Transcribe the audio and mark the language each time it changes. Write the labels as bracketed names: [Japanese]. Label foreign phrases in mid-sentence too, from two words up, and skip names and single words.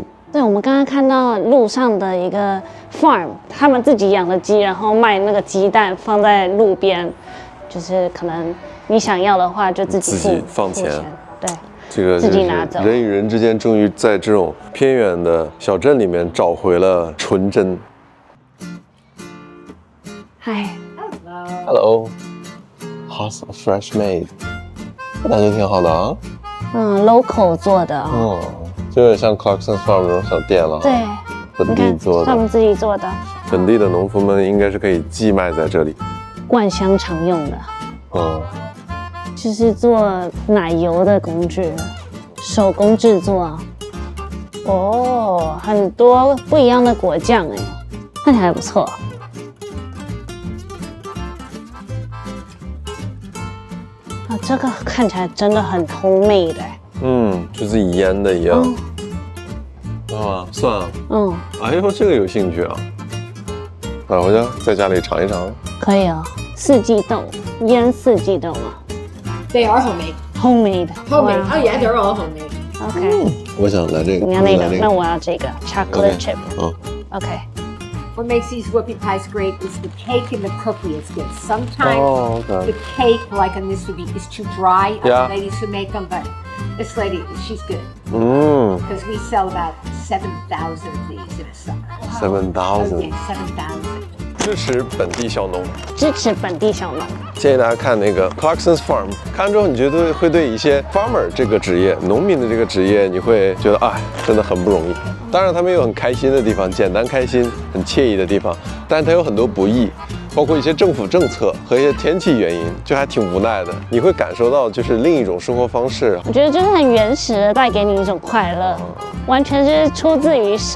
[Chinese] 對，我們剛剛看到路上的一個 farm， 他們自己養的雞，然後賣那個雞蛋放在路邊，就是可能你想要的話就自己放錢，對，這個自己拿走。人與人之間終於在這種偏遠的小鎮裡面找回了純真。嗨 [English] ，Hello，House of Fresh Made， [Chinese] 感覺挺好的啊。 local 做的哦。就有點像 Clarkson's Farm 那種小店了，對，本地做的，他們自己做的，本地的農夫們應該是可以寄賣在這裡，灌香腸用的，就是做奶油的工具，手工製作，哦，很多不一樣的果醬哎，看起來還不錯，啊，這個看起來真的很 homemade 哎。就自己醃的一樣，啊，算了，哎呦，這個有興趣啊，買回家在家裡嘗一嘗。可以啊，四季豆，醃四季豆嘛。 [English] They are homemade. Homemade. Homemade. Oh yeah, they're all homemade. OK. [Chinese] 我想來這個。你要那個，那我要這個 [English] chocolate chip. [Chinese] OK. [English] What makes these whoopie pies great is the cake and the cookie is good. Sometimes the cake, like on this, is too dry. Yeah. Ladies who make them, but this lady, she's good. Because we sell about 7,000 of these in a summer. 7,000. Yeah, 7,000. [Chinese] 支持本地小農，支持本地小農。建議大家看那個 Clarkson's Farm， 看完之後你覺得會對一些 farmer 這個職業，農民的這個職業，你會覺得哎，真的很不容易。當然他們有很開心的地方，簡單開心，很愜意的地方，但是它有很多不易，包括一些政府政策和一些天氣原因，就還挺無奈的。你會感受到就是另一種生活方式。我覺得就是很原始的，帶給你一種快樂，完全是出自於手。